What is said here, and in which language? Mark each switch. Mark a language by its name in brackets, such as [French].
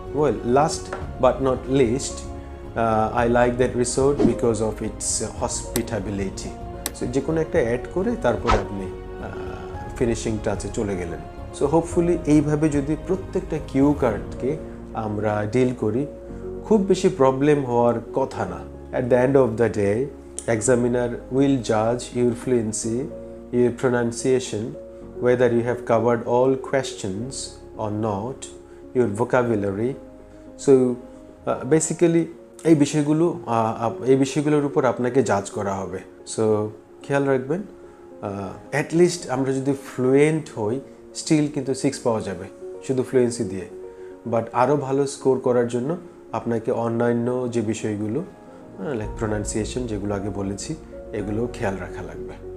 [English] Well, last but not least, I like that resort because of its hospitability. [Bangla] So যে কোনো একটা add করে তারপর আপনি ফিনিশিং টাচে চলে গেলেন। সো হোপফুলি এইভাবে যদি প্রত্যেকটা কিউ কার্ডকে আমরা ডিল করি, খুব বেশি প্রবলেম হওয়ার কথা না। [English] At the end of the day, examiner will judge your fluency, your pronunciation, whether you have covered all questions or not, your vocabulary. [Bangla] So basically এই বিষয়গুলোর উপর আপনাকে জাজ করা হবে। সো খেয়াল রাখবেন, অ্যাটলিস্ট আমরা যদি ফ্লুয়েন্ট হই, স্টিল কিন্তু 6 পাওয়া যাবে শুধু ফ্লুয়েন্সি দিয়ে। বাট আরও ভালো স্কোর করার জন্য আপনাকে অন্যান্য যে বিষয়গুলো লাইক প্রোনাউন্সিয়েশন, যেগুলো আগে বলেছি, এগুলো খেয়াল রাখা লাগবে।